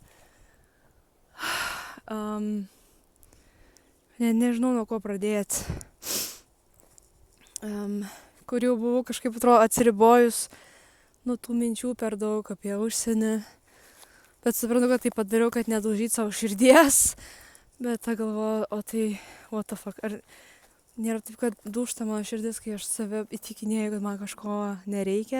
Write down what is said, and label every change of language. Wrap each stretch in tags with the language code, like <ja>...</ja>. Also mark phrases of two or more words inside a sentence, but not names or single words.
<lt>Nežinau, nuo ko pradėti. Kur jau buvau kažkaip atrodo atsiribojus nuo tų minčių per daug apie užsienį. Bet suprantu, kad tai padariau, kad nedaužyt savo širdies. Bet ta galvoju, o tai,</lt> <en>what the fuck.</en> <lt>Ar nėra taip, kad dūžta mano širdis, kai aš save įtikinėjau, kad man kažko nereikia.</lt>